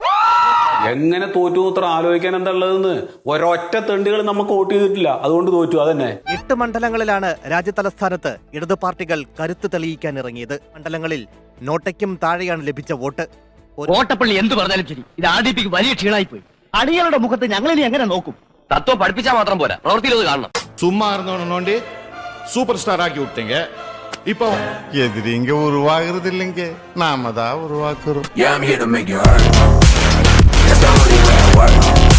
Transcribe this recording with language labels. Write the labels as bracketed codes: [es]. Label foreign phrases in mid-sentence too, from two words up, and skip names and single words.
[ml] അത്ര ആലോചിക്കാൻ എന്താ ഉള്ളതെന്ന് ഒരൊറ്റ തെണ്ടുകൾ നമുക്ക് വോട്ട് ചെയ്തിട്ടില്ല, അതുകൊണ്ട് തോറ്റു. അതന്നെ 8 മണ്ഡലങ്ങളിലാണ് രാജ്യതലസ്ഥാനത്ത് ഇടതു പാർട്ടികൾ കരുത്ത് തെളിയിക്കാൻ ഇറങ്ങിയത്. മണ്ഡലങ്ങളിൽ നോട്ടയ്ക്കും താഴെയാണ് ലഭിച്ച വോട്ട്. കോട്ടപ്പള്ളി എന്ത് പറഞ്ഞാലും ശരി, ഇത് ആർഡിപിക്ക് വലിയ ക്ഷീണമായി പോയി. അടികളുടെ മുഖത്ത് ഞങ്ങളിനി എങ്ങനെ നോക്കും? തത്വം പഠിപ്പിച്ചാൽ മാത്രം പോരാ, പ്രവൃത്തിയിലത് കാണണം. [ta] சும்மா இருந்தோன்னு சூப்பர் ஸ்டார் ஆக்கி விட்டீங்க. இப்போ எதிரிங்க உருவாகிறது இல்லைங்க, நாம தான் உருவாக்குறோம். [en] Yeah, I'm here to make you hurt. That's the only way I work.